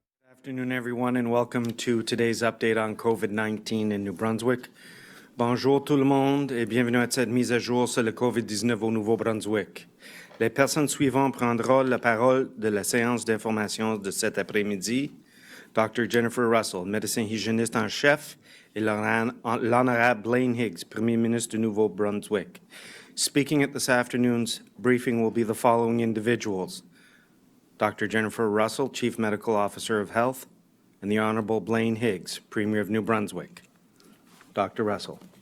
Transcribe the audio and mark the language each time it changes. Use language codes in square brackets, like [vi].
[en] afternoon, everyone, and welcome to today's update on COVID-19 in New Brunswick. [fr] Bonjour tout le monde et bienvenue à cette mise à jour sur le COVID-19 au Nouveau-Brunswick. Les personnes suivantes prendront la parole de la séance d'information de cet après-midi. Dr. Jennifer Russell, médecin hygiéniste en chef, et l'honorable Blaine Higgs, Premier ministre du Nouveau-Brunswick. [en] Speaking at this afternoon's briefing will be the following individuals: Dr. Jennifer Russell, Chief Medical Officer of Health, and the Honorable Blaine Higgs, Premier of New Brunswick. Dr. Russell.